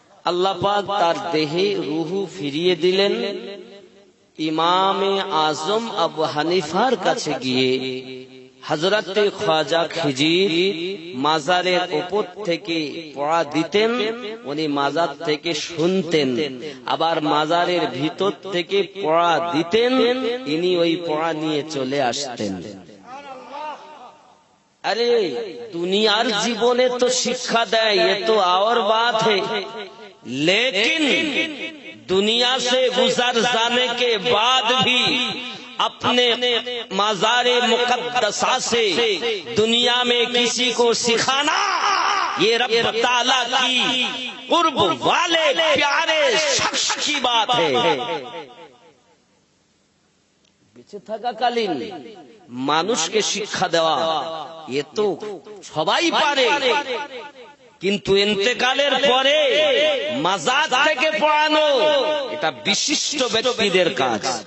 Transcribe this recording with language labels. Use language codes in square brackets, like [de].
[bn] আল্লাহ পাক তার দেহে রূহ ফিরিয়ে দিলেন। ইমামে আজম আবু হানিফার কাছে গিয়ে হযরত খাজা খিজির মাজারের উপর থেকে পড়া দিতেন, উনি মাজার থেকে শুনতেন। আবার মাজারের ভিতর থেকে পড়া দিতেন, ইনি ওই পড়া নিয়ে চলে আসতেন। [hi] अरे [bn] दुनियार जीवने तो शिक्षा दे, [hi] ये तो और बात है, लेकिन दुनिया से गुजर जाने के बाद भी अपने मज़ारे मुक़द्दसा से दुनिया में किसी को सिखाना, ये रब ताला की कुर्ब वाले प्यारे शख्स की बात है। [bn] বেঁচে থাকাকালীন মানুষকে শিক্ষা দেওয়া এ তো সবাই পারে, কিন্তু ইন্তেকালের পরে মাজার থেকে পড়ানো এটা বিশিষ্ট ব্যক্তিদের কাজ।